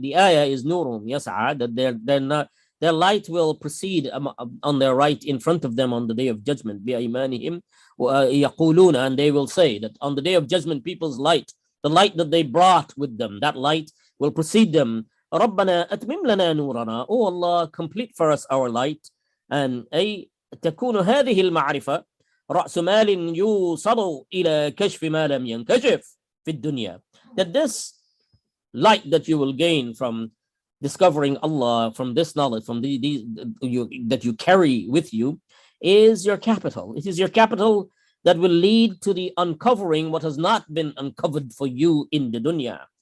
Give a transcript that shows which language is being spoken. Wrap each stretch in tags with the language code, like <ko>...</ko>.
<en>The ayah is nurum yas'a, that their light will proceed on their right in front of them on the day of judgment.</en> <ar>بِأَيْمَانِهِمْ يَقُولُونَ,</ar> <en>and they will say that on the day of judgment, people's light, the light that they brought with them, that light will precede them.</en> <ar>رَبَّنَا أَتْمِمْ لَنَا نُورَنَا.</ar> <en>Oh Allah, complete for us our light.</en> <ar>And أي تكون هذه المعرفة رأس مال يوصل إلى كشف ما لم ينكشف في الدنيا.</ar> <en>That this light that you will gain from discovering Allah, from this knowledge, from that you carry with you, is your capital. It is your capital that will lead to the uncovering what has not been uncovered for you in the dunya.</en>